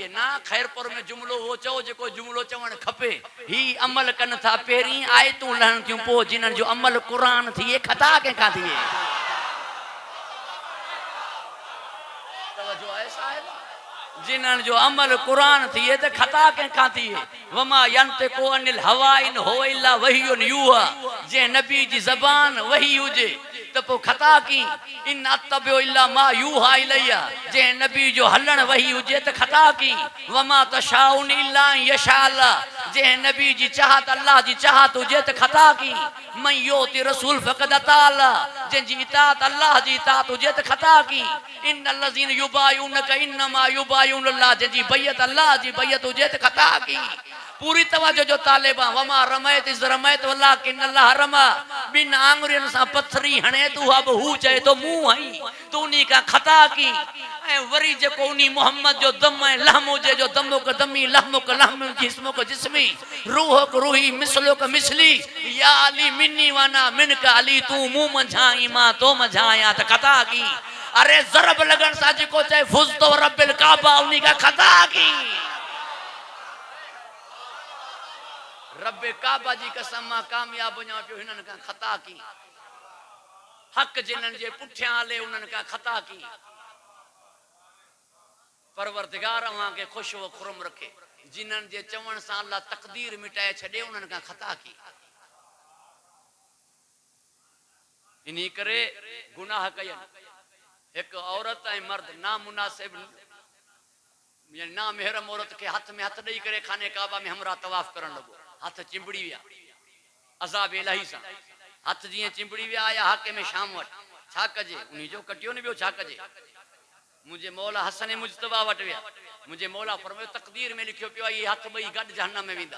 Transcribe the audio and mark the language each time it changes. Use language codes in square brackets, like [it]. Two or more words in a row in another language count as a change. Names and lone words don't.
[sd] ना खैरपुर में जुमलो वो चओ जेको जुमलो चवण खपे, ही अमल कन था पहिरीं आयतूं लहन थियूं पोइ जिन्हनि जो अमल क़ुरान थिए खता कंहिंखां थिए। तवज्जो आहे साहिब, जिन्हनि जो अमल क़ुरान थिए त खता कंहिंखां थिए। [ar] وما ينطق عن الهوى إن هو إلا وحي يوحى, [sd] जे नबी जी ज़बान वही हुजे तो पोइ खता की [ar] إن أتبع إلا ما يوحى إلي, [sd] जे नबी जो हलण वही हुजे त खता की। [ar] وما تشاؤون إلا يشاء الله, [sd] जे नबी जी चाहत अल्लाह जी चाहत हुजे त खता की। [ar] من يطع الرسول فقد أطاع الله, [sd] जंहिंजी इताअत अल्लाह जी इताअत हुजे त खता की। [ar] إن الذين يبايعونك إنما يبايعون الله, [sd] जंहिंजी बैयत अल्लाह जी बैयत हुजे त खता की। पूरी तवज्जो जो तालिबा [ar] وما رميت إذ رميت ولكن الله رمى, [sd] बिन आंगुरियुनि सां पथरी हणे तू अब हू चए तो मुंह हई तू उन्हीं का खता की। ऐं वरी जेको उन्हीं मोहम्मद जो दम ऐं लहम हुजे जो [ar] دمك دمي لحمك لحمي جسمك جسمي روحك روحي مثلك مثلي يا علي مني وأنا منك يا علي, [sd] तू मुंह मंझाई मां तो मंझाया त खता की। अरे ज़रब लगन सां जेको चए [ar] فزت ورب الكعبة, [sd] उन्हीं का खता की। रब्बे काबा जी कसम मां कामयाब वञा पियो, हिननि खां खता की। हक़ जिन्हनि जे पुठियां हले उन्हनि खां खता की। परवरदिगार अव्हां खे ख़ुशि व खुरम रखे, जिन्हनि जे चवण सां अल्लाह तक़दीर मिटाए छॾे उन्हनि खां खता की। इन्ही करे गुनाह कयनि, हिकु औरत ऐं मर्द नामुनासिब यानी ना महरम औरत के हथ में हथ ॾेई करे खाने काबा में हमरा तवाफ करण लॻो, हथ चिंबड़ी विया अज़ाब इलाही सां, हथ जीअं चिंबड़ी विया आया हाके में शाम वटि, छा कजे उन्हीं जो कटियो न ॿियो छा कजे। मुंहिंजे मौला हसन मुजतबा वटि विया, मुंहिंजे मौला फरमायो तक़दीर में लिखियो पियो आहे ये हथ ॿई गॾु जहन्नम में वेंदा।